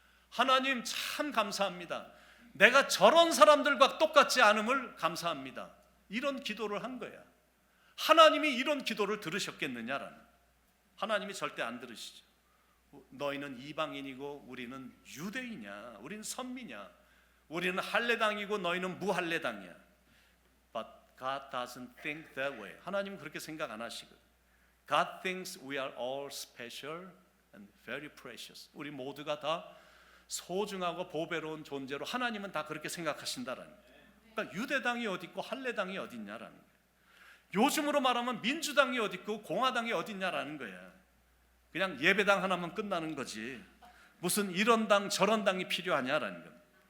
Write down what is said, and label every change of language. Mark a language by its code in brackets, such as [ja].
[ko] 하나님 참 감사합니다. 내가 저런 사람들과 똑같지 않음을 감사합니다. 이런 기도를 한 거야. 하나님이 이런 기도를 들으셨겠느냐라는. 하나님이 절대 안 들으시죠. 너희는 이방인이고 우리는 유대인이야. 우리는 선미냐. 우리는 할례당이고 너희는 무할례당이야. [en] But God doesn't think that way. [ko] 하나님은 그렇게 생각 안 하시거든. [en] God thinks we are all special and very precious. [ko] 우리 모두가 다 소중하고 보배로운 존재로 하나님은 다 그렇게 생각하신다라는 거예요. 그러니까 유대당이 어디 있고 할례당이 어디 있냐라는 거예요. 요즘으로 말하면 민주당이 어디 있고 공화당이 어디 있냐라는 거예요. 그냥 예배당 하나만 끝나는 거지 무슨 이런 당 저런 당이 필요하냐라는 거예요.